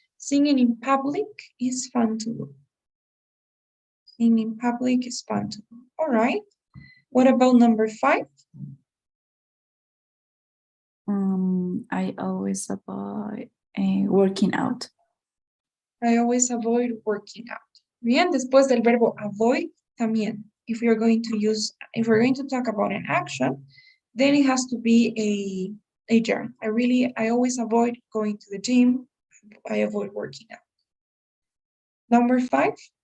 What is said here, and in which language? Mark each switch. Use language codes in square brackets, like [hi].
[en] Singing in public is fun to do. Singing in public is fun to do. All right. What about number five? I always avoid working out. I always avoid working out. [es] Bien, después del verbo avoid, también. [en] If we're going to talk about an action, then it has to be a gerund. I always avoid going to the gym. I avoid working out. Number five.